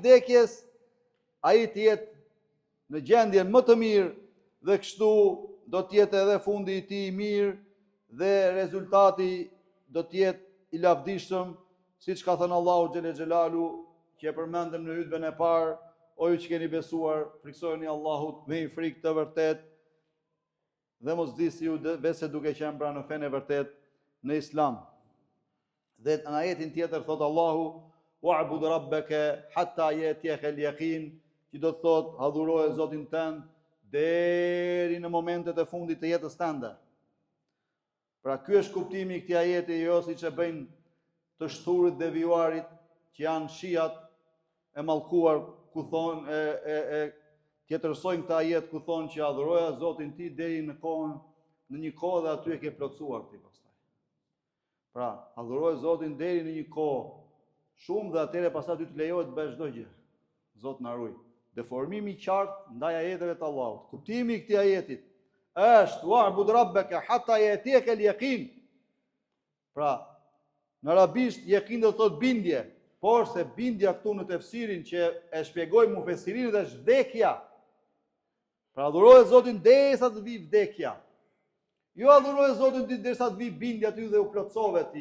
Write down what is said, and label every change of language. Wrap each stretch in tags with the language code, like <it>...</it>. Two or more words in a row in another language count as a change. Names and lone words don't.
<sq>vdekjes, ai të jetë në gjendjen më të mirë dhe kështu do të jetë edhe fundi i tij i mirë dhe rezultati do të jetë i lavdishëm, siç ka thënë Allahu xhele xhelalu, që e përmendëm në hutbën e parë: "O ju që keni besuar, friksojeni Allahut me një frikë të vërtetë dhe mos disni ju vese duke qenë pra në fenë e vërtet në Islam." Dhe në ajetin tjetër thot Allahu:</sq> <ar>"واعبد ربك حتى يأتيك اليقين",</ar> <sq>që do të thot adhuroje Zotin tënd deri në momentet e fundit të jetës tënde. Pra ky është kuptimi i këtij ajeti, jo siç e bëjnë të shturit devijuarit që janë shiat e mallkuar, ku thonë tjetërsojnë këta ajet ku thonë që adhuroja Zotin ti deri në një kohë dhe aty e ke plotësuar ti pastaj. Pra, adhuroja Zotin deri në një kohë shumë dhe atëherë pastaj ty të lejohet të bësh çdo gjë. Zot na ruaj. Deformimi i qartë ndaj ajeteve të Allahut. Kuptimi i këtij ajetit është:</sq> <ar>"واعبد ربك حتى يأتيك اليقين."</ar> <sq>Pra, në arabisht yaqin do thot bindje, por se bindja këtu në tefsirin që e shpjegojmë mufesirinët është vdekja. Pra adhuroje Zotin derisa të vi vdekja. Jo adhuroje Zotin derisa të vi bindja ty dhe u plotsove ti.</sq>